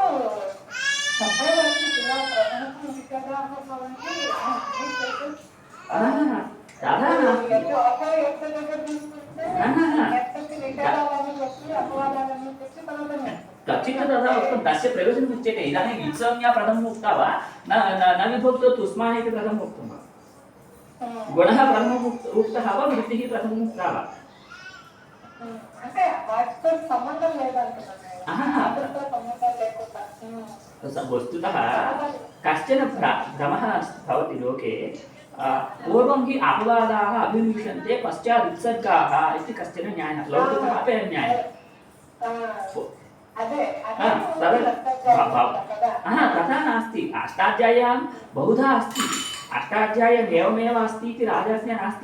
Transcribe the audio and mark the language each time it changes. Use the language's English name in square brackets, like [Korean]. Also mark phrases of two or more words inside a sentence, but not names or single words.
[Sanskrit] तथा नास्ति तच्चित् तथा उक्तं तस्य प्रयोजनम् उच्यते इदानीं वित्संज्ञा प्रथमम् उक्ता वा न विभक्तो तुस्मान् इति प्रथमम् उक्तं वा गुणः प्रथमम् उक्तः वा वृत्तिः प्रथमम् उक्ता वा [Telugu] అంటే వాటితో సంబంధం లేదంటున్నాను [Sanskrit] वस्तुतः कश्चन भ्रमः भवति लोके पूर्वं हि अपवादाः अभिविशन्ते पश्चात् उत्सर्गाः इति कश्चन न्यायः लौकिकः अपि न्यायः तथा नास्ति अष्टाध्याय्यां बहुधा अस्ति अष्टाध्यायम् एवमेव अस्ति इति राजस्य नास्ति।